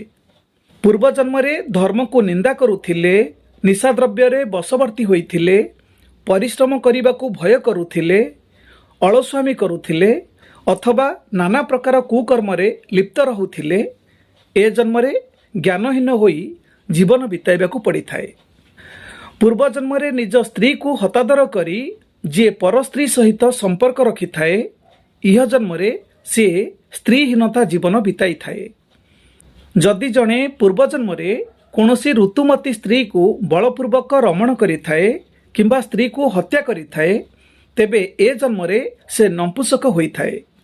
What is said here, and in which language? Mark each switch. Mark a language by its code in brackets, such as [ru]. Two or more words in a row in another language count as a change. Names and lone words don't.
[or] ପୂର୍ବ ଜନ୍ମରେ ଧର୍ମକୁ ନିନ୍ଦା କରୁଥିଲେ, ନିଶା ଦ୍ରବ୍ୟରେ ବଶବର୍ତ୍ତୀ ହୋଇଥିଲେ, ପରିଶ୍ରମ କରିବାକୁ ଭୟ କରୁଥିଲେ, ଅଲସ୍ୱାମୀ କରୁଥିଲେ ଅଥବା ନାନା ପ୍ରକାର କୁକର୍ମରେ ଲିପ୍ତ ରହୁଥିଲେ ଏ ଜନ୍ମରେ ଜ୍ଞାନହୀନ ହୋଇ ଜୀବନ ବିତାଇବାକୁ ପଡ଼ିଥାଏ। ପୂର୍ବ ଜନ୍ମରେ ନିଜ ସ୍ତ୍ରୀକୁ ହତାଦର କରି ଯେ ପର ସ୍ତ୍ରୀ ସହିତ ସମ୍ପର୍କ ରଖିଥାଏ ଇହ ଜନ୍ମରେ ସେ ସ୍ତ୍ରୀହୀନତା ଜୀବନ ବିତାଇଥାଏ। ଯଦି ଜଣେ ପୂର୍ବ ଜନ୍ମରେ କୌଣସି ଋତୁମତୀ ସ୍ତ୍ରୀକୁ ବଳପୂର୍ବକ ରମଣ କରିଥାଏ କିମ୍ବା ସ୍ତ୍ରୀକୁ ହତ୍ୟା କରିଥାଏ ତେବେ ଏ ଜନ୍ମରେ ସେ ନପୁଂସକ ହୋଇଥାଏ।